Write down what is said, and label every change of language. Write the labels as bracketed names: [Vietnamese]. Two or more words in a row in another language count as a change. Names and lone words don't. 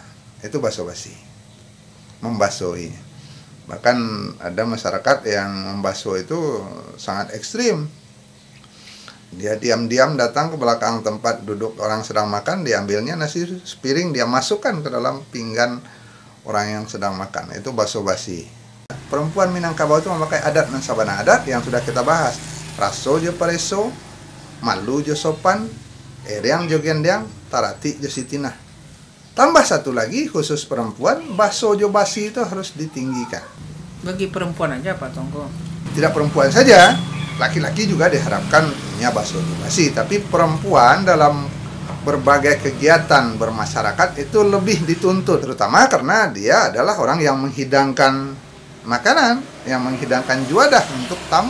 [Indonesian] Itu [Minangkabau] basuh basi, [Indonesian] membasuhi. Bahkan ada masyarakat yang membasuh itu sangat ekstrim. Dia diam-diam datang ke belakang tempat duduk orang sedang makan, diambilnya nasi sepiring, dia masukkan ke dalam pinggan orang yang sedang makan. Itu [Minangkabau] basuh basi. [Indonesian] Perempuan Minangkabau itu memakai adat dan sabana adat yang sudah kita bahas. [Minangkabau] Raso jo pareso, malu jo sopan, ereang jo gendang, tarati jo sitinah. [Indonesian] Tambah satu lagi khusus perempuan, [Minangkabau] baso jo basi [Indonesian] itu harus ditinggikan. Bagi perempuan aja Pak Tongko. Tidak perempuan saja, laki-laki juga diharapkan punya [Minangkabau] baso jo basi. [Indonesian] Tapi perempuan dalam berbagai kegiatan bermasyarakat itu lebih dituntut, terutama karena dia adalah orang yang menghidangkan makanan, yang menghidangkan juadah untuk tamu.